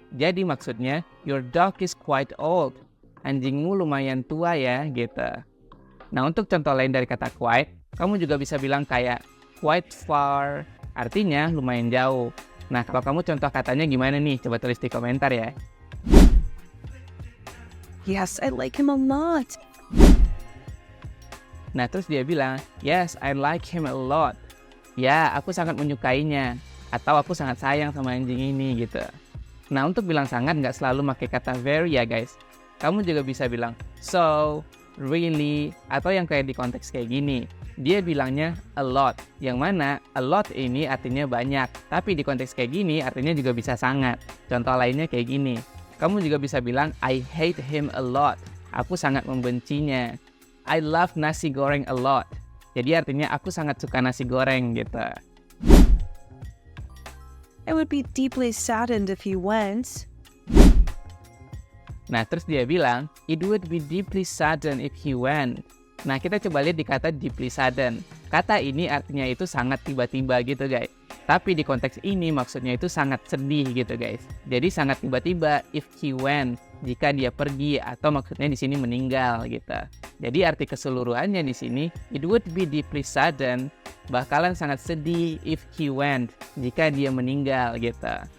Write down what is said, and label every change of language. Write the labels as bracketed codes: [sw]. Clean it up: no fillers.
[id] Jadi maksudnya, [en] your dog is quite old. [id] Anjingmu lumayan tua ya, gitu. Nah, untuk contoh lain dari kata quite, kamu juga bisa bilang kayak [en] quite far. [id] Artinya lumayan jauh. Nah, kalau kamu contoh katanya gimana nih? Coba tulis di komentar ya. [en] Yes, I like him a lot. [id] Nah, terus dia bilang, [en] yes, I like him a lot. [id] Ya, aku sangat menyukainya. Atau aku sangat sayang sama anjing ini, gitu. Nah, untuk bilang sangat nggak selalu pakai kata very ya, guys. Kamu juga bisa bilang, so, really, atau yang kayak di konteks kayak gini. Dia bilangnya a lot. Yang mana, a lot ini artinya banyak. Tapi di konteks kayak gini, artinya juga bisa sangat. Contoh lainnya kayak gini. Kamu juga bisa bilang, [en] I hate him a lot. [id] Aku sangat membencinya. [en] I love nasi goreng a lot. [id] Jadi artinya aku sangat suka nasi goreng gitu. [en] I would be deeply saddened if he went. [id] Nah terus dia bilang, [en] it would be deeply saddened if he went. [id] Nah kita coba lihat di kata deeply saddened. Kata ini artinya itu sangat tiba-tiba gitu guys. Tapi di konteks ini maksudnya itu sangat sedih gitu guys. Jadi sangat tiba-tiba [en] if he went, [id] jika dia pergi atau maksudnya di sini meninggal gitu. Jadi arti keseluruhannya di sini [en] it would be deeply saddened, [id] bakalan sangat sedih [en] if he went, [id] jika dia meninggal gitu.